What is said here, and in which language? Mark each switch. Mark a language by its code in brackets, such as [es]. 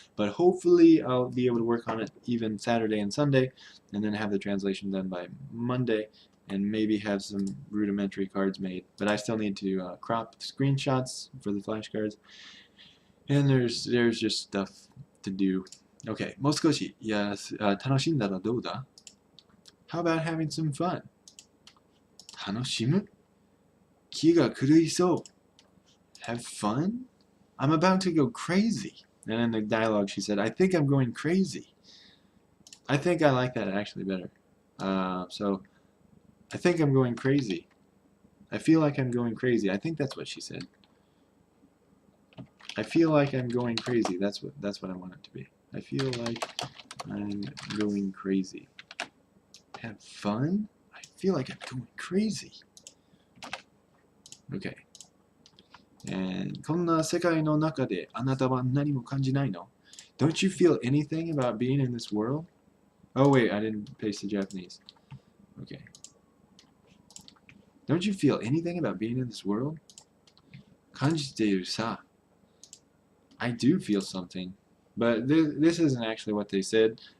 [en] But hopefully I'll be able to work on it even Saturday and Sunday, and then have the translation done by Monday, and maybe have some rudimentary cards made. But I still need to crop screenshots for the flashcards, and there's just stuff to do. [ja] Okay, もう少し楽しんだらどうだ? [en] How about having some fun? [ja] 楽しむ?気が狂いそう. [en] Have fun? I'm about to go crazy. And in the dialogue she said, I think I'm going crazy. I think I like that actually better. So, I think I'm going crazy. I feel like I'm going crazy. I think that's what she said. I feel like I'm going crazy. That's what I want it to be. I feel like I'm going crazy. Have fun? I feel like I'm going crazy. Okay. [ja] And こんな世界の中であなたは何も感じないの? [en] Don't you feel anything about being in this world? Oh wait, I didn't paste the Japanese. Okay. Don't you feel anything about being in this world? [ja] 感じているさ. [en] I do feel something. But this isn't actually what they said.